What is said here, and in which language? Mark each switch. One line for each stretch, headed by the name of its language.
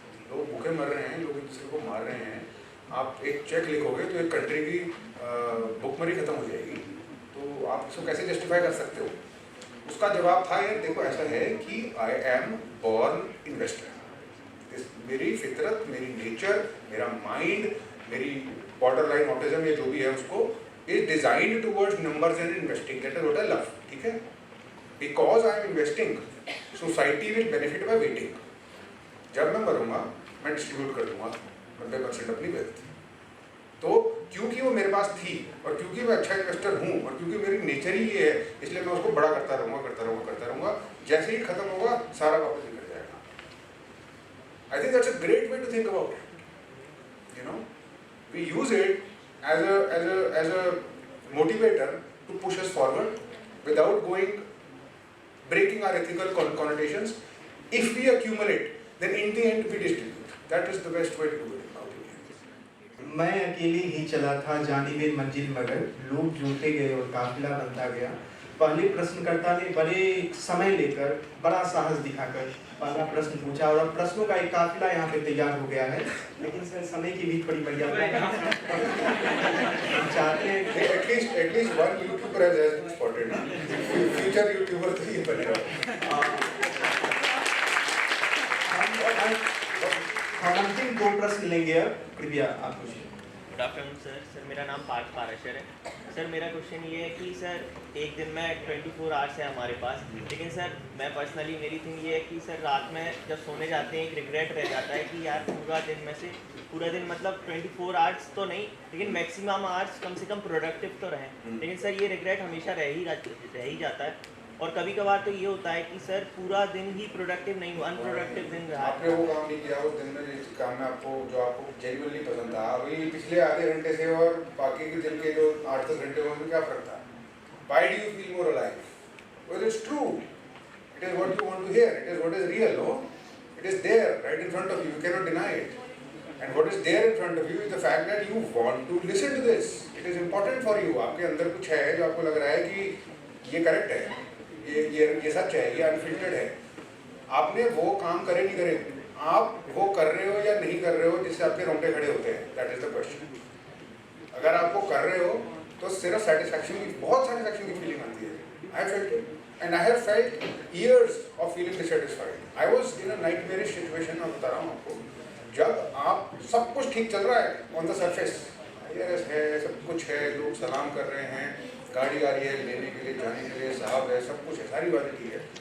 Hindi: लोग भूखे मर रहे हैं, लोग एक दूसरे को मार रहे हैं, आप एक चेक लिखोगे तो एक कंट्री की भुखमरी खत्म हो जाएगी, तो आप इसको कैसे जस्टिफाई कर सकते हो? उसका जवाब था, यार देखो ऐसा है कि
English: I am born investor.
Hindi: मेरी फितरत, मेरी नेचर, मेरा माइंड, मेरी बॉर्डर लाइन ऑटिज्म या जो भी है उसको
English: is designed towards numbers and investing. That is what I love.
Hindi: ठीक है?
English: Because I am investing, society will benefit by waiting.
Hindi: जब मैं मरूंगा मैं डिस्ट्रीब्यूट कर दूंगा 90% अपनी वेल्थ। तो क्योंकि वो मेरे पास थी और क्योंकि मैं अच्छा इन्वेस्टर हूँ और क्योंकि मेरी नेचर ही ये है, इसलिए मैं उसको बड़ा करता रहूँगा। जैसे ही खत्म होगा सारा वापस निकल जाएगा।
English: I think that's a great way to think about it. You know, we use it as a motivator to push us forward without breaking our ethical connotations. If we accumulate, then in the end we distribute. That is the best way to do it.
Hindi: मैं अकेले ही चला था जानिबे मंजिल मगर, लोग जुटते गए और काफिला बनता गया। पहले प्रश्नकर्ता ने बड़े समय लेकर, बड़ा साहस दिखाकर पहला प्रश्न पूछा और अब प्रश्नों का एक काफिला यहाँ पे तैयार हो गया है। लेकिन सर समय की भी थोड़ी मर्यादा है। हम चाहते हैं
English: at least one YouTuber has been spotted ना, future YouTuber
Hindi: तो ये बनेगा। हम अंतिम 2 प्रश्न लेंगे अब, कृपया आप पूछिए।
English: Good afternoon sir.
Hindi: सर मेरा नाम पार्थ पाराशर है। सर मेरा क्वेश्चन ये है कि सर एक दिन में 24 आवर्स है हमारे पास, लेकिन सर मैं पर्सनली मेरी थिंग ये है कि सर रात में जब सोने जाते हैं एक रिग्रेट रह जाता है कि यार पूरा दिन में से पूरा दिन मतलब 24 आवर्स तो नहीं लेकिन मैक्सिमम आवर्स कम से कम प्रोडक्टिव तो रहें, लेकिन सर ये रिग्रेट हमेशा रह ही जाता है। और कभी कभार तो ये होता है कि सर पूरा दिन ही प्रोडक्टिव नहीं हुआ, अनप्रोडक्टिव दिन रहा। आपने वो काम नहीं किया उस दिन में, जिस काम में आपको जो आपको जेन्युइनली पसंद था, अभी पिछले आधे घंटे से और बाकी के दिन के जो 8-10 घंटे में क्या फर्क था?
English: Why do you feel more alive? Well, it's true. It is what you want to hear. It is what is real, no? It is there, right in front of you. You cannot deny it. And what is there in front of you is the fact that you want to listen to this. It is important for you.
Hindi: आपके अंदर कुछ है जो आपको लग रहा है कि ये करेक्ट है, ये सच है, ये अनफिल्टर्ड है। आपने वो काम करे नहीं करे, आप वो कर रहे हो या नहीं कर रहे हो जिससे आपके रोंगटे खड़े होते हैं,
English: That is the question.
Hindi: अगर आप वो कर रहे हो तो सिर्फ सेटिस्फैक्शन की, बहुत सेटिस्फैक्शन की फीलिंग आती है।
English: I felt it and I have felt years of feeling dissatisfied. I was in a nightmarish situation,
Hindi: मैं बता रहा हूँ आपको। जब आप सब कुछ ठीक चल रहा है
English: on the surface,
Hindi: IRS है, सब कुछ है, लोग सलाम कर रहे हैं, गाड़ी आ रही है लेने के लिए, जाने के लिए, साहब है, सब कुछ है, सारी बातें ठीक है।